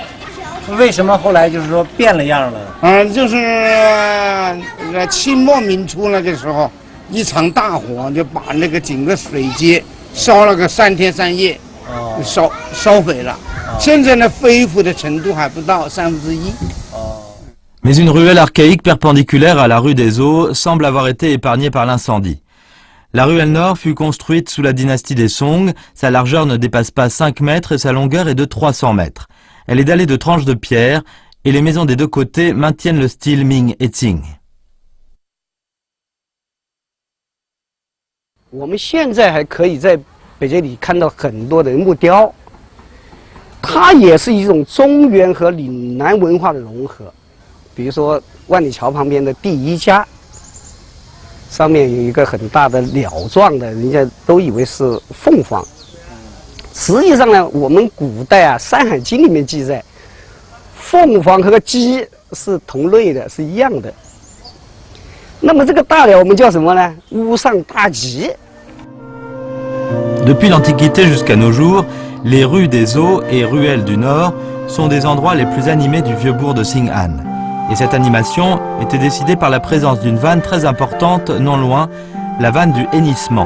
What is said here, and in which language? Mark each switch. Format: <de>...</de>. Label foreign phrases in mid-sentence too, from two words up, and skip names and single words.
<zh>为什么后来就是说变了样了？就是清末民初那个时候，一场大火就把那个整个水街烧了个3天3夜，烧毁了。现在呢，恢复的程度还不到1/3。</zh> <fr>Mais une ruelle archaïque perpendiculaire à la rue des Eaux semble avoir été épargnée par l'incendie. La ruelle nord fut construite sous la dynastie des Song, sa largeur ne dépasse pas 5 mètres et sa longueur est de 300 mètres. Elle est dallée de tranches de pierre et les maisons des deux côtés maintiennent le style Ming et Qing.</fr> <zh>我们现在还可以在北街里看到很多的木雕，它也是一种中原和岭南文化的融合。比如说万里桥旁边的第一家，上面有一个很大的鸟状的，人家都以为是凤凰。实际上呢，我们古代《山海经》里面记载，凤凰和鸡是同类的，是一样的。那么这个大鸟我们叫什么呢？乌上大吉。</zh> <fr>Depuis l'Antiquité jusqu'à nos jours, les rues des Eaux et ruelles du Nord sont des endroits les plus animés du vieux bourg de Xing'an. Et cette animation était décidée par la présence d'une vanne très importante non loin, la vanne du hennissement.</fr>